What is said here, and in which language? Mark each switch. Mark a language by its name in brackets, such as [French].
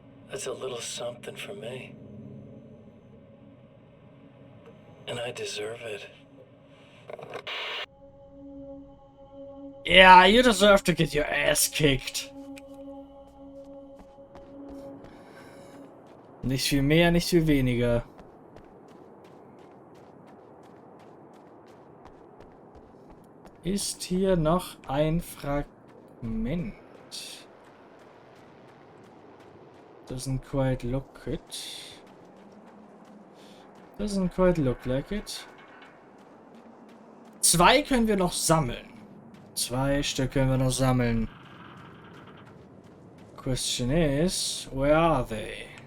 [English] That's a little something for me. And I deserve it. Yeah, you deserve to get your ass kicked. [German] Nicht viel mehr, nicht viel weniger. ist hier noch ein Fragment. [English] Doesn't quite look it. Doesn't quite look like it. [German] 2 können wir noch sammeln. 2 Stück können wir noch sammeln. [English] Question is, where are they?